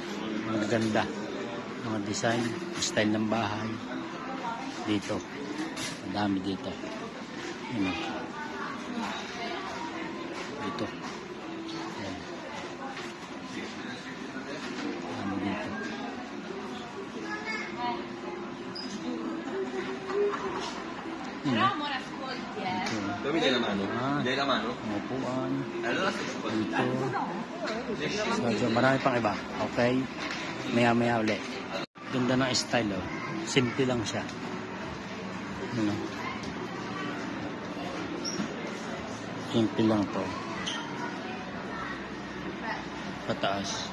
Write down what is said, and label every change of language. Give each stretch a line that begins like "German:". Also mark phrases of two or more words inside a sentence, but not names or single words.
Filipino: Mga ganda, mga design, style ng bahay. Dito, madami dito. Yan. Dito. Yan. Madami dito.
Italian: Però ora ascolti, Dove mi dai la mano? Mi dai la mano?
Filipino: Upuan.
Italian: Allora sto qua.
Filipino: Dito. So, marami pang iba. Okay? Maya-maya ulit. Ganda ng style, oh. Simple lang siya. Ano? Simple lang to. Pataas.